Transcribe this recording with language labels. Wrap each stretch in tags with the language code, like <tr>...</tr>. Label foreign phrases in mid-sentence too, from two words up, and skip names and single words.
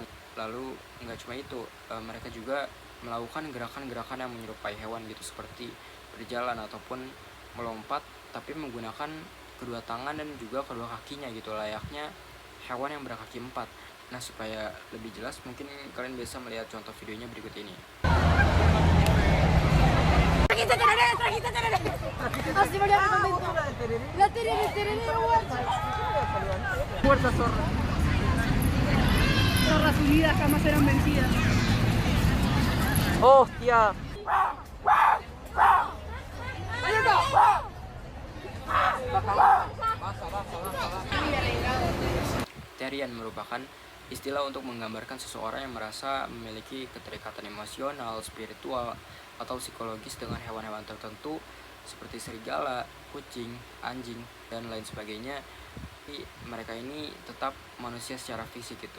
<id>Lalu nggak cuma itu, mereka juga melakukan gerakan-gerakan yang menyerupai hewan gitu, seperti berjalan ataupun melompat, tapi menggunakan kedua tangan dan juga kedua kakinya gitu, layaknya hewan yang berkaki empat. Nah, supaya lebih jelas, mungkin kalian bisa melihat contoh videonya berikut ini.</id> <es>Fuerza zorra. Zorras unidas jamás serán vencidas. Hostia.</es> <id>Terian merupakan istilah untuk menggambarkan seseorang yang merasa memiliki keterikatan emosional, spiritual, atau psikologis dengan hewan-hewan tertentu seperti serigala, kucing, anjing, dan lain sebagainya. Tapi mereka ini tetap manusia secara fisik gitu.</id>